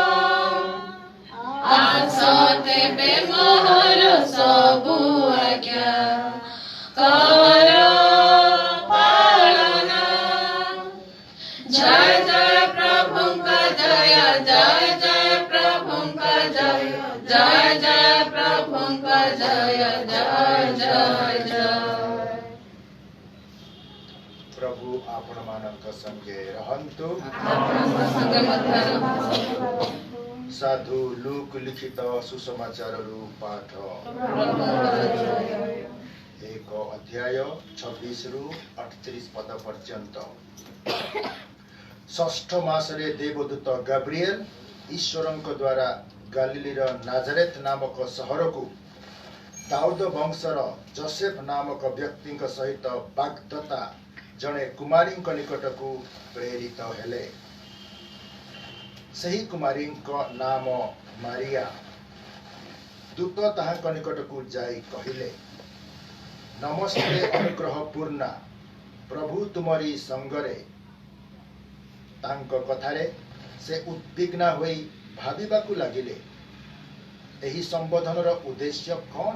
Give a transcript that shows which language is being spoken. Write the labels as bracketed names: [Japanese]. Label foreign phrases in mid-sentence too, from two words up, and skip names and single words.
[Odia] ଆସତିବେ ମୋହର ସବୁ ଆଜ୍ଞା କର ପାଳନ। ଜୟ ଜୟ ପ୍ରଭୁ କା ଜୟ, ଜୟ ଜୟ ପ୍ରଭୁ କା ଜୟ, ଜୟ ଜୟ ପ୍ରଭୁ କା ଜୟ, ଜୟ ଜୟ ଜୟ। ପ୍ରଭୁ ଆପଣ ମାନଙ୍କ ସଙ୍ଗେ ରହନ୍ତୁ। ଆପଣଙ୍କ ସଙ୍ଗେ ମଧ୍ୟ ସାଧୁ ଲୂକ ଲିଖିତ ସୁସମାଚାର ପାଠ 1 ଅଧ୍ୟାୟ 26 ରୁ 38 ପଦ ପର୍ଯ୍ୟନ୍ତ। ଷଷ୍ଠ ମାସରେ ଦେବଦୂତ ଗାବ୍ରିଏଲ ଈଶ୍ୱରଙ୍କ ଦ୍ୱାରା ଗାଲିଲୀର ନାଜରେଥ ନାମକ ସହର କୁ ଦାଉଦ ବଂଶର ଯୋସେଫ ନାମକ ବ୍ୟକ୍ତି ସହିତ ବାଗ୍ଦତ୍ତା ଜଡ଼େ କୁମାରୀ ନିକଟ କୁ ପ୍ରେରିତ ହେଲେ। ସହି କୁମାରୀ ନାମ ମାରିଆ। ଦୂତ ତାହାଙ୍କ ନିକଟ କୁ ଯାଇ କହିଲେ, ନମସ୍ତେ ଅନୁଗ୍ରହ ପୂର୍ଣ୍ଣା, ପ୍ରଭୁ ତୁମରି ସଙ୍ଗରେ। ତାଙ୍କ କଥାରେ ସେ ଉଦ୍ୱିଗ୍ନା ହୋଇ ଭାବିବାକୁ ଲାଗିଲେ, ଏହି ସମ୍ବୋଧନର ଉଦ୍ଦେଶ୍ୟ କଉଣ?